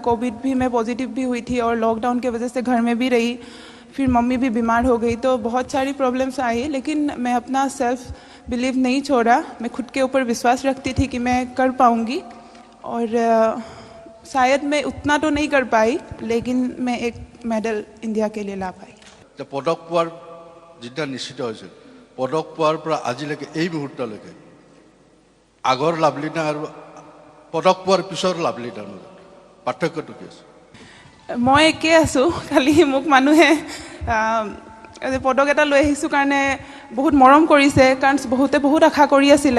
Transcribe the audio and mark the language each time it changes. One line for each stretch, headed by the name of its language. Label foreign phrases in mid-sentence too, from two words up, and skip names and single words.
Hindi: कोविड भी मैं पॉजिटिव भी हुई थी और लॉकडाउन की वजह से घर में भी रही, फिर मम्मी भी बीमार हो गई, तो बहुत सारी प्रॉब्लम्स आई। लेकिन मैं अपना
English: self believe
Hindi: नहीं छोड़ा। मैं खुद के ऊपर विश्वास रखती थी कि मैं कर पाऊँगी। और शायद मैं उतना तो नहीं कर पाई, लेकिन मैं एक मेडल इंडिया के लिए ला पाई।
Assamese: পদক পোৱাৰ যেতিয়া নিশ্চিত হৈছিল, পদক পোৱাৰ পৰা আজিলৈকে এই মুহূৰ্তলৈকে আগৰ লাভলীনা আৰু পদক পোৱাৰ পিছৰ লাভলীনাৰ মাজত পাৰ্থক্যটো কি আছে? মই একে আছোঁ, খালি মোক মানুহে পদক এটা লৈ আহিছোঁ কাৰণে বহুত মৰম কৰিছে, কাৰণ বহুতে বহুত আশা কৰি আছিলে।